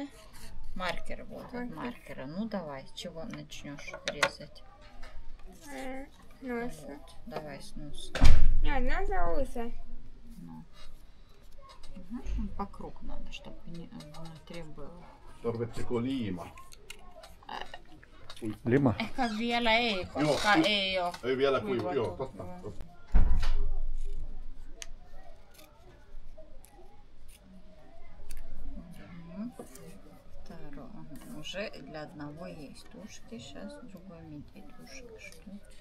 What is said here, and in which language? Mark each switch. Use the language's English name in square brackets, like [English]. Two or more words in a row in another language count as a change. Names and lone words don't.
[Russian] Маркер вот от маркера. Ну давай, с чего начнешь резать? Нос. Вот. Давай с носа. Нет, надо усы. По кругу надо, чтобы внутри было. [Finnish] Tarvitsetko liima? Lima. Ehkä vielä ei, koska ei ole. Ei vielä kuiva, joo, totta. [Russian] Уже для одного есть ушки, сейчас другой медведь ушек. Что?